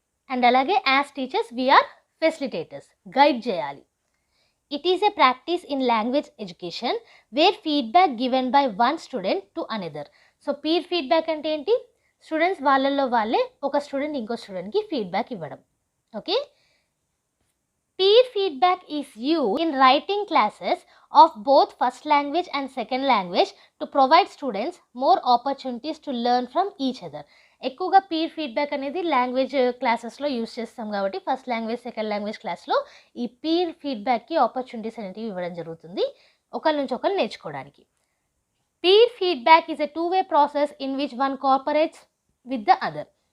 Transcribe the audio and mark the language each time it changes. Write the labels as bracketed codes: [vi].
[en] and అలాగే as teachers we are facilitators, [te] guide చేయాలి. [en] It is a practice in language education where feedback given by one student to another. [te] So peer feedback అంటే ఏంటి? Students వాళ్ళల్లో వాళ్ళే ఒక student ఇంకో స్టూడెంట్కి ఫీడ్బ్యాక్ ఇవ్వడం. [en] Okay, peer feedback is used in writing classes of both first language and second language to provide students more opportunities to learn from each other. [te] ఎక్కువగా peer feedback అనేది లాంగ్వేజ్ క్లాసెస్లో use చేస్తాం కాబట్టి first language second language క్లాస్లో ఈ peer ఫీడ్బ్యాక్కి opportunities అనేవి ఇవ్వడం జరుగుతుంది ఒకరి నుంచి ఒకరు నేర్చుకోవడానికి. [en] Peer feedback is a 2-way process in which one cooperates with the other.